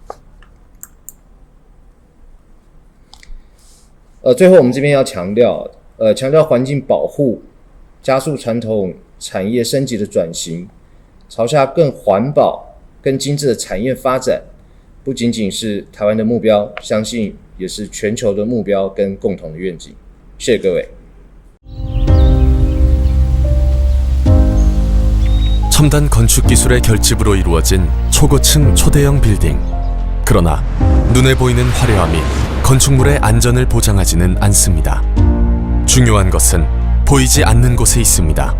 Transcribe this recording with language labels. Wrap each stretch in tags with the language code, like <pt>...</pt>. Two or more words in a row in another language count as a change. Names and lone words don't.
<zh>最后我们这边要强调环境保护，加速传统产业升级的转型，朝向更环保、更精致的产业发展，不仅仅是台湾的目标，相信也是全球的目标跟共同的愿景。谢谢各位。</zh> <ko>첨단 건축 기술의 결집으로 이루어진 초고층 초대형 빌딩. 그러나 눈에 보이는 화려함이 건축물의 안전을 보장하지는 않습니다. 중요한 것은 보이지 않는 곳에 있습니다.</ko>